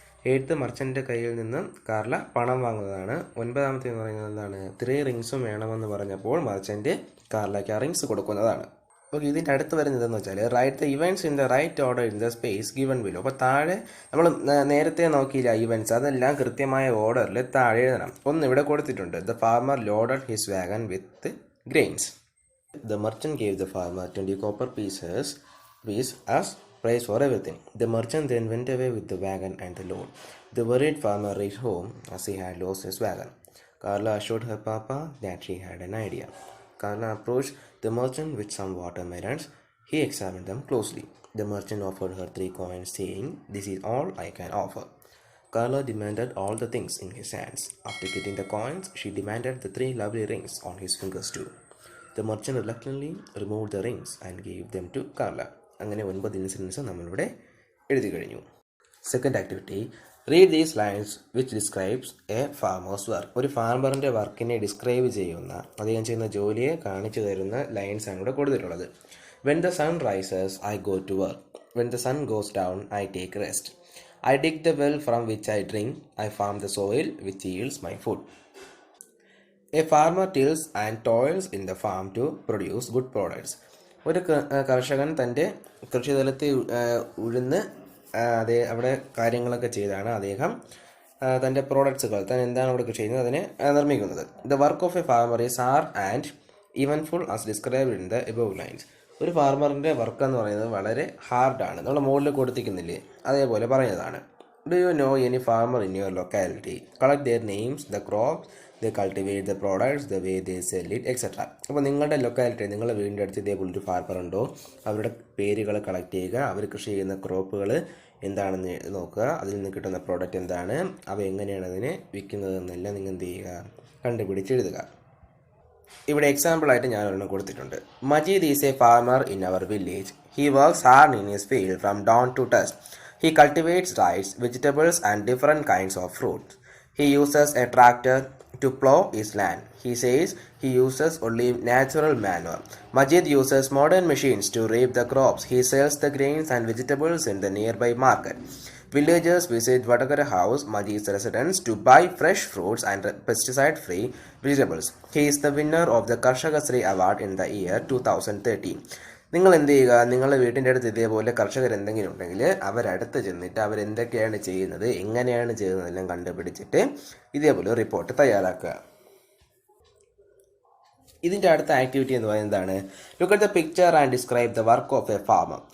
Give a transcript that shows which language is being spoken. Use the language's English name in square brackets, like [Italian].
[Malayalam] Eighth മർച്ചൻ്റെ കയ്യിൽ നിന്ന് Carla പണം വാങ്ങുന്നതാണ്. ഒൻപതാമത്തെ എന്ന് പറയുന്നത് എന്താണ്, 3 റിങ്സും വേണമെന്ന് പറഞ്ഞപ്പോൾ മർച്ചൻ്റ് കാർലയ്ക്ക് ആ റിങ്സ് കൊടുക്കുന്നതാണ്. ഓക്കെ. ഇതിൻ്റെ അടുത്ത് വരുന്നതെന്ന് വെച്ചാൽ [English] Write the events in the right order in the space given below. [Malayalam] അപ്പോൾ താഴെ നമ്മൾ നേരത്തെ നോക്കിയില്ല ഇവൻറ്റ്സ്, അതെല്ലാം കൃത്യമായ ഓർഡറിൽ താഴെ എഴുതണം. ഒന്ന് ഇവിടെ കൊടുത്തിട്ടുണ്ട്, [English] The farmer loaded his wagon with grains. The merchant gave the farmer 20 copper pieces as price for everything. The merchant then went away with the wagon and the load. The worried farmer reached home as he had lost his wagon. Carla assured her papa that she had an idea. Carla approached the merchant with some watermelons. He examined them closely. The merchant offered her 3 coins, saying, "This is all I can offer." Carla demanded all the things in his hands. After getting the coins, she demanded the 3 lovely rings on his fingers too. The merchant reluctantly removed the rings and gave them to Carla. [Malayalam] അങ്ങനെ 9 incidents നമ്മളിവിടെ എഴുതി കഴിഞ്ഞു. [English] Second activity, read these lines which describes a farmer's work. [Malayalam] ഒരു ഫാർമറിൻ്റെ വർക്കിനെ describe ചെയ്യുന്ന, അദ്ദേഹം ചെയ്യുന്ന ജോലിയെ കാണിച്ചു തരുന്ന ലൈൻസ് ആണ് ഇവിടെ കൊടുത്തിട്ടുള്ളത്. [English] When the sun rises, I go to work. When the sun goes down, I take rest. I dig the well from which I drink. I farm the soil which yields my food. A farmer tills and toils in the farm to produce good products. [Malayalam] ഒരു കർഷകൻ തൻ്റെ കൃഷിതലത്തിൽ ഉഴുന്ന് അവിടെ കാര്യങ്ങളൊക്കെ ചെയ്താണ് അദ്ദേഹം തൻ്റെ പ്രോഡക്ട്സുകൾ താൻ എന്താണ് അവിടെ കൃഷി ചെയ്യുന്നത് അതിനെ നിർമ്മിക്കുന്നത്. [English] The work of a farmer is hard and eventful as described in the above lines. [Malayalam] ഒരു ഫാർമറിൻ്റെ വർക്ക് എന്ന് പറയുന്നത് വളരെ ഹാർഡാണ്, നമ്മൾ മുകളിൽ കൊടുത്തിരിക്കുന്നില്ലേ അതേപോലെ പറയുന്നതാണ്. [English] Do you know any farmer in your locality? Collect their names, the crops they cultivate the products, the way they sell it, etc. [Malayalam] അപ്പോൾ നിങ്ങളുടെ ലൊക്കാലിറ്റി, നിങ്ങളുടെ വീടിൻ്റെ അടുത്ത് ഇതേപോലൊരു ഫാർമർ ഉണ്ടോ, അവരുടെ പേരുകൾ കളക്ട് ചെയ്യുക, അവർ കൃഷി ചെയ്യുന്ന ക്രോപ്പുകൾ എന്താണെന്ന് നോക്കുക, അതിൽ നിന്ന് കിട്ടുന്ന പ്രോഡക്റ്റ് എന്താണ്, അവ എങ്ങനെയാണ് അതിനെ വിൽക്കുന്നതെന്നെല്ലാം നിങ്ങൾ എന്ത് ചെയ്യുക, കണ്ടുപിടിച്ചെഴുതുക. ഇവിടെ എക്സാമ്പിളായിട്ട് ഞാൻ ഒരെണ്ണം കൊടുത്തിട്ടുണ്ട്. [English] Majid is a farmer in our village. He works hard in his field from dawn to dusk. He cultivates rice, vegetables and different kinds of fruits. He uses a tractor to plow his land. He says he uses only natural manure. Majid uses modern machines to reap the crops. He sells the grains and vegetables in the nearby market. Villagers visit Vadagara house, Majid's residence, to buy fresh fruits and pesticide-free vegetables. He is the winner of the Karshaka Sri Award in the year 2013. [Malayalam] നിങ്ങൾ എന്ത് ചെയ്യുക, നിങ്ങളുടെ വീട്ടിൻ്റെ അടുത്ത് ഇതേപോലെ കർഷകർ എന്തെങ്കിലും ഉണ്ടെങ്കിൽ അവരടുത്ത് ചെന്നിട്ട് അവരെന്തൊക്കെയാണ് ചെയ്യുന്നത്, എങ്ങനെയാണ് ചെയ്യുന്നതെല്ലാം കണ്ടുപിടിച്ചിട്ട് ഇതേപോലെ റിപ്പോർട്ട് തയ്യാറാക്കുക. ഇതിൻ്റെ അടുത്ത ആക്ടിവിറ്റി എന്ന് പറയുന്നതാണ് [English] Look at the picture and describe the work of a farmer.